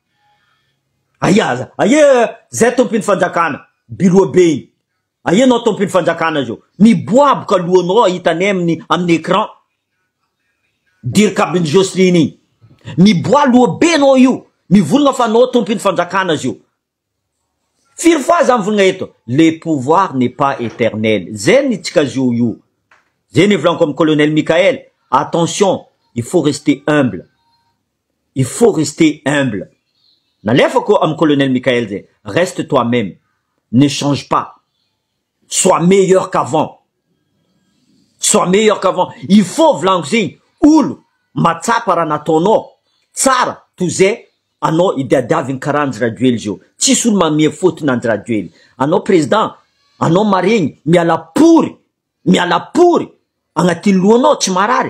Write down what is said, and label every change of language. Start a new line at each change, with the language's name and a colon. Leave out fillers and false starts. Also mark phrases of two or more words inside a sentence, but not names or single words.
Malagasy: Aie zay tompiny fanjakana, biloa be igny. Aie nao tompiny fanjakana zio? Miboaboka lohanao hitanay amin'ny écran. Dirikabiny Jocelyne igny. Miboa loha be nao io. Mivolagna fa nao tompiny fanjakana zio. Firy fois za mivolagna eto?
French: Le pouvoir n'est pas éternel.
Malagasy: Zay nitsika zio io. Zay ny volaniko amin'ny colonel Michael.
French: Attention, il faut rester humble.
Malagasy: Nalefako am colonel Michael zay.
French: Reste toi-même. Ne change pas. Sois meilleur qu'avant. Il faut
Malagasy: volaniko zegny olo matsapa raha nataonao tsara toy zay anao idiadiaviny karaha Andry Rajoely zio. Tsisy olo mamia fotony Andry Rajoely. Anao président, anao maregny miala pory agnatiny lohanao tsy marary.